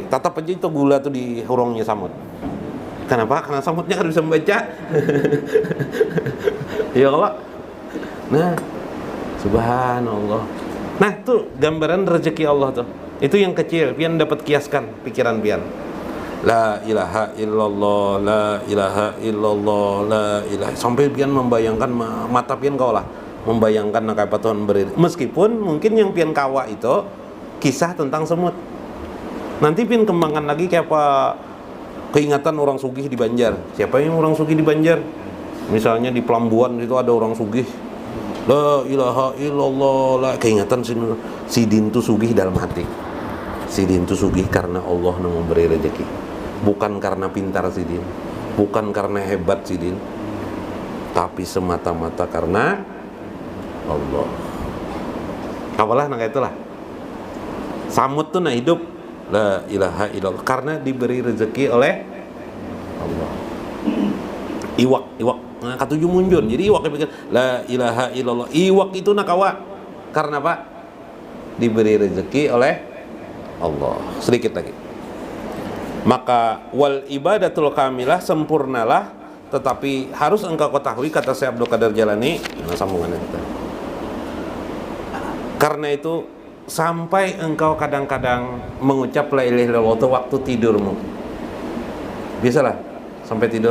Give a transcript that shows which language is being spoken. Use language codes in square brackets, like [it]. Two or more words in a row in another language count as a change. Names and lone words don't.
[bjn] Tatap aja itu gula tuh di hurungnya samut. [id] Kenapa? Karena samutnya kan bisa membaca. [bjn] Ya Allah. Nah, subhanallah. Nah, tuh gambaran rezeki Allah tuh. Itu yang kecil, pian dapat kiaskan pikiran pian. [ar] لا إله إلا الله، لا إله إلا الله، لا إله. [bjn] Sampai pian membayangkan mata pian kau lah, membayangkan nak apa Tuhan beri. Meskipun mungkin yang pian kawa itu kisah tentang semut. Nanti pian kembangkan lagi kayak apa keingatan orang sugih di Banjar. Siapa yang orang sugih di Banjar? Misalnya di Pelambuan itu ada orang sugih, [ar] لا إله إلا الله, [bjn] la keingatan si Din tuh sugih dalam hati. [id] Si Din tuh sugih karena Allah yang memberi rezeki, bukan karena pintar si Din, bukan karena hebat si Din, tapi semata-mata karena Allah. [bjn] Apalah nang itulah. Samut tuh nah hidup [ar] لا إله إلا الله [bjn] karena diberi rezeki oleh Allah. Iwak nah, katuju munjun. Jadi iwak pikir [ar] لا إله إلا الله. [bjn] Iwak itu nakawa karena apa? [id] Diberi rezeki oleh Allah. Sedikit lagi. Maka [ar] والعبادة الكاملة, [id] sempurnalah, tetapi harus engkau ketahui, kata Syekh Abdul Qadir Jalani. [bjn] Nah, sambungannya kita. [id] Karena itu sampai engkau kadang-kadang mengucap [ar] لا إله إلا الله [id] waktu tidurmu. Biasalah sampai tidur.